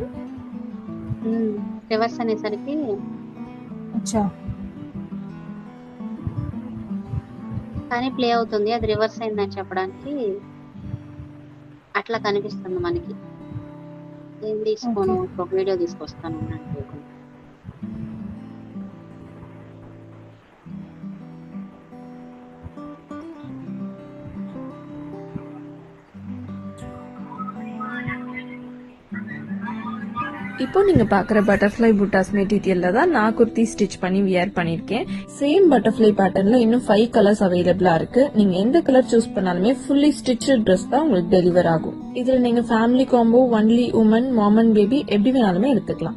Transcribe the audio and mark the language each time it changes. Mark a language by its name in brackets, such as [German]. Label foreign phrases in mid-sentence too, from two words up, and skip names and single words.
[Telugu] రివర్స్ అనేసరికి అచ్చా, కానీ ప్లే అవుతుంది. అది రివర్స్ అయిందని చెప్పడానికి అట్లా కనిపిస్తుంది మనకి. ఏం తీసుకోను, ఒక వీడియో తీసుకొస్తాను అంటే [Tamil] இப்போ நீங்க பாக்குற [English] butterfly buttas material [Tamil] தான் நான் குர்த்தி ஸ்டிச் பண்ணி வியர் பண்ணிருக்கேன். [English] same butterfly pattern [Tamil] இன்னும் 5 [English] colours available [Tamil] இருக்கு. நீங்க எந்த [English] colour choose [Tamil] பண்ணாலுமே [English] fully stitched dress [Tamil] தான் உங்களுக்கு டெலிவர் ஆகும். இதுல நீங்க [English] family combo, only women, mom and baby [Tamil] எப்படி வேணாலுமே எடுத்துக்கலாம்.